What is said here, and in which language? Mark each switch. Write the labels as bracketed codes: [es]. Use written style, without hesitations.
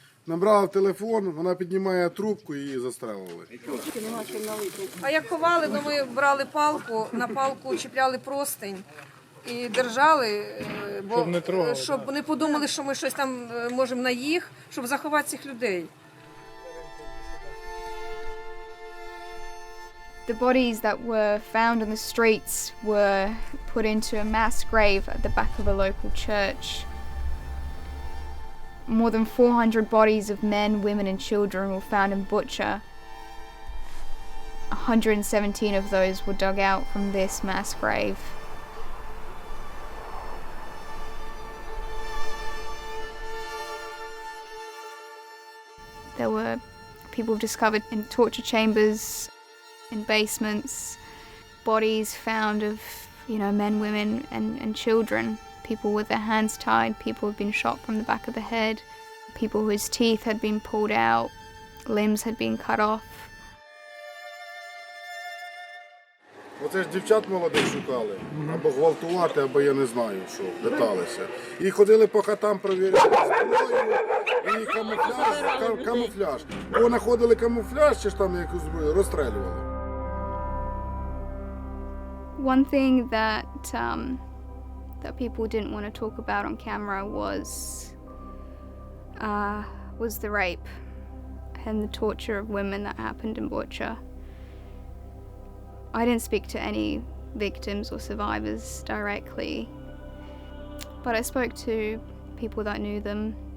[uk] Набрала телефон, вона піднімає трубку і її застрелили. А як ховали, ну ми брали палку, на палку чіпляли простинь і держали, щоб не подумали, що ми щось там можемо на їх, щоб заховати цих людей. [en] The bodies that were found on the streets were put into a mass grave at the back of a local church. More than 400 bodies of men, women and children were found in Bucha. 117 of those were dug out from this mass grave. There were people discovered in torture chambers, in basements, bodies found of, men, women and children. People with their hands tied, people who had been shot from the back of the head, people whose teeth had been pulled out, limbs had been cut off. [uk] Оце ж дівчат молодих шукали, або гвалтувати, або я не знаю, що, питалися. І ходили по хатам провіряти зброю, і камуфляж. Бо знаходили камуфляж, чи ж там якусь зброю, розстрелювали. [en] One thing that people didn't want to talk about on camera was the rape and the torture of women that happened in Bucha. I didn't speak to any victims or survivors directly, but I spoke to people that knew them.